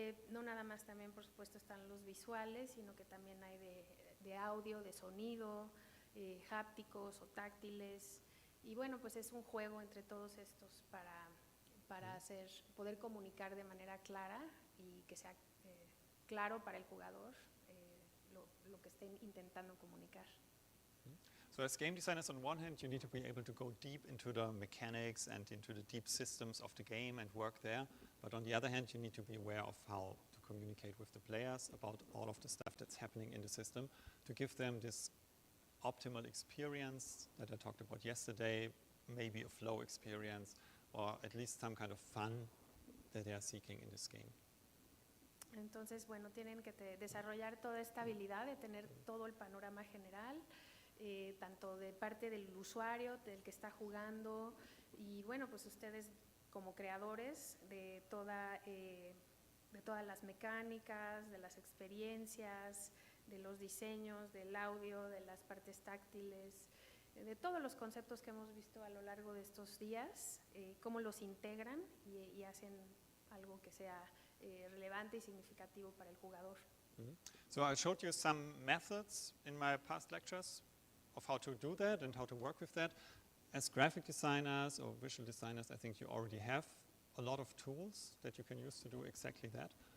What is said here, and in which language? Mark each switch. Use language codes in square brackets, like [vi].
[es] No nada más también, por supuesto, están los visuales, sino que también hay de audio, de sonido, hápticos o táctiles. Y bueno, pues es un juego entre todos estos para poder comunicar de manera clara y que sea claro para el jugador lo que estén intentando comunicar. [en] So as game designers, on one hand, you need to be able to go deep into the mechanics and into the deep systems of the game and work there. But on the other hand, you need to be aware of how to communicate with the players about all of the stuff that's happening in the system to give them this optimal experience that I talked about yesterday, maybe a flow experience, or at least some kind of fun that they are seeking in this game. [es] Entonces, bueno, tienen que desarrollar toda esta habilidad de tener todo el panorama general, tanto de parte del usuario, del que está jugando, y bueno, pues ustedes como creadores de todas las mecánicas, de las experiencias, de los diseños, del audio, de las partes táctiles, de todos los conceptos que hemos visto a lo largo de estos días, cómo los integran y hacen algo que sea relevante y significativo para el jugador. [en] So I showed you some methods in my past lectures of how to do that and how to work with that. As graphic designers or visual designers, I think you already have a lot of tools that you can use to do exactly that.